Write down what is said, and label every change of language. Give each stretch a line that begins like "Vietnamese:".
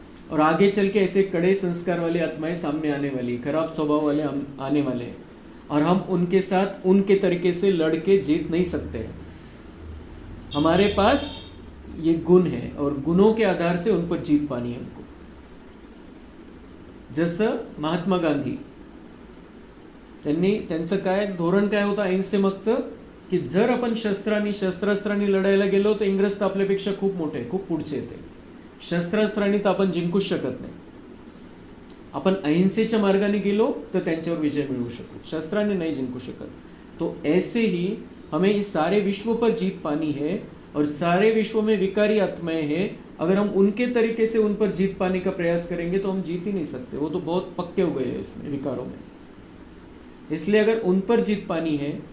Hindi: और आगे चल के ऐसे कड़े संस्कार वाली आत्माएं सामने आने वाली, खराब स्वभाव वाले आने वाले हैं, और हम उनके साथ उनके तरीके से लड़ के जीत नहीं सकते. हमारे पास ये गुण है, और गुणों के आधार से उन पर जीत पानी है हमको.
Marathi: जसं महात्मा गांधी, त्यांचं काय धोरण काय होतं अहिंसे मागचं, की जर आपण शस्त्रास्त्रांनी लढायला गेलो तर इंग्रज तर आपल्यापेक्षा खूप मोठे, खूप पुढचे येते. शस्त्रास्त्रांनी तर आपण जिंकूच शकत नाही. अपन अहिंसेच्या मार्गाने गेलो तर त्यांच्यावर विजय मिळवू शकू, शस्त्रांनी नहीं जिंकू शकत.
Hindi: तो ऐसे ही हमें इस सारे विश्व पर जीत पानी है, और सारे विश्व में विकारी आत्माएं हैं, अगर हम उनके तरीके से उन पर जीत पाने का प्रयास करेंगे तो हम जीत ही नहीं सकते. वो तो बहुत पक्के हो गए हैं इसमें विकारों में. इसलिए अगर उन पर जीत पानी है